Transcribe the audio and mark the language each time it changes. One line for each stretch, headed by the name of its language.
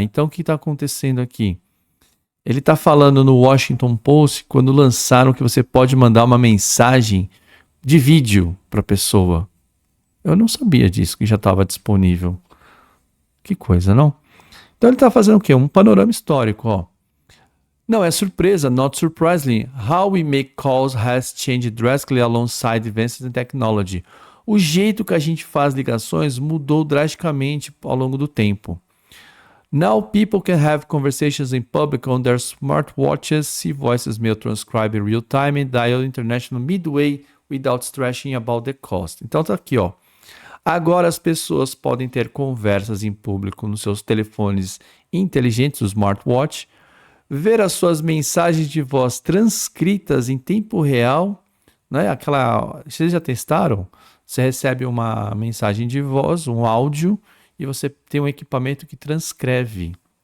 Portuguese: Então, o que está acontecendo aqui? Ele está falando no Washington Post quando lançaram que você pode mandar uma mensagem de vídeo para a pessoa. Eu não sabia disso, que já estava disponível. Que coisa, não? Então, ele está fazendo o quê? Um panorama histórico, ó. Não é surpresa,
English: not surprisingly, how we make calls has changed drastically alongside advances in technology.
Portuguese: O jeito que a gente faz ligações mudou drasticamente ao longo do tempo.
English: Now people can have conversations in public on their smartwatches, see voices mail transcribe in real time and dial international midway without stressing about the cost.
Portuguese: Então tá aqui, ó. Agora as pessoas podem ter conversas em público nos seus telefones inteligentes, o smartwatch, ver as suas mensagens de voz transcritas em tempo real, né? Vocês já testaram? Você recebe uma mensagem de voz, um áudio, e você tem um equipamento que transcreve.